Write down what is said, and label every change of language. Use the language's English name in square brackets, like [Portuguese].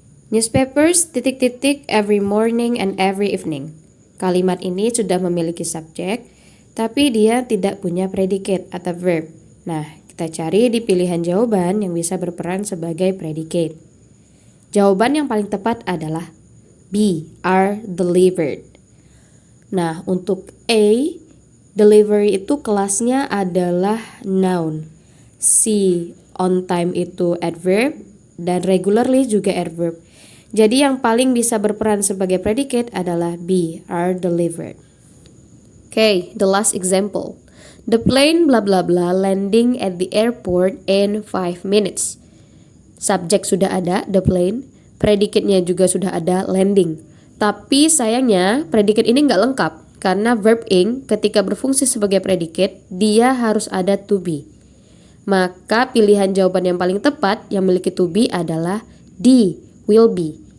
[English] Newspapers, [Indonesian] titik-titik, [English] every morning and every evening. [Indonesian] Kalimat ini sudah memiliki subjek, tapi dia tidak punya predikat atau verb. Nah, kita cari di pilihan jawaban yang bisa berperan sebagai predicate. Jawaban yang paling tepat adalah B, [English] are delivered. [Indonesian] Nah, untuk A, delivery itu kelasnya adalah noun. C, on time itu adverb, dan regularly juga adverb. Jadi yang paling bisa berperan sebagai predicate adalah B, [English] are delivered. Okay, the last example. The plane blah blah blah landing at the airport in 5 minutes. [Indonesian] Subjek sudah ada, the plane. Predikatnya juga sudah ada, landing. Tapi sayangnya predikat ini nggak lengkap. Karena verb ing ketika berfungsi sebagai predikat, dia harus ada to be. Maka pilihan jawaban yang paling tepat yang memiliki to be adalah D, [English] will be.